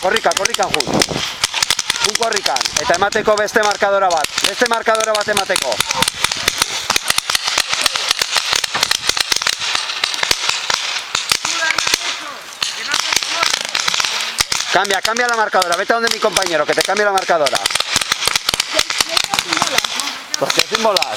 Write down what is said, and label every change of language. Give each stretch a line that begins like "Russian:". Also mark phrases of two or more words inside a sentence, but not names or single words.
Basque: Korrikan, jun. Jun korrikan, eta emateko beste markadora bat. Beste markadora bat emateko.
Spanish: Cambia la marcadora, vete a donde mi compañero, que te cambie la marcadora. ¿Por qué sin bolas?